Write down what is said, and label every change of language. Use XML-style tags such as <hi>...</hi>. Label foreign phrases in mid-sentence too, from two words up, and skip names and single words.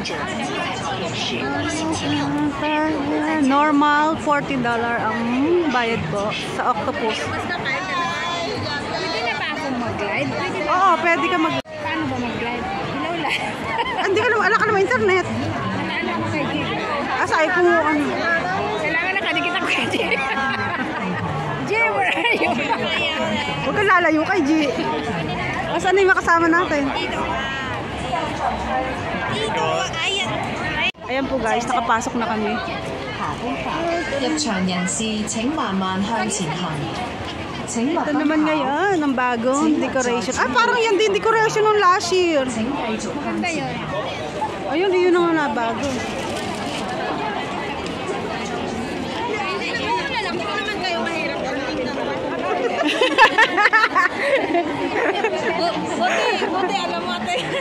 <tl>Normal $40 ang bayad ko sa Octopus. Pwede na ba akong mag-glide? Oo, pwede ka mag-glide. Paano ba mag-glide? Ilaw lang. Hindi ka naman, ala ka naman internet. Ano ako kay G? Asay ko ano. Kailangan nakadikit ako kay G.</tl> <en>G, where are you?</en> <tl>Huwag ka lalayo kay G. Asan na yung makasama natin? Ayan po guys, nakapasok na kami.</tl> <yue>入場人士請慢慢向前行。</yue> <tl>Ito naman ngayon, ang bagong decoration. Ah, parang yan din decoration ng</tl> <en>last year.</en> <tl>Maganda yun. Ayun, yun ang nabago. Alam ko naman kayo mahirap. Buti, alam mo ate.</tl>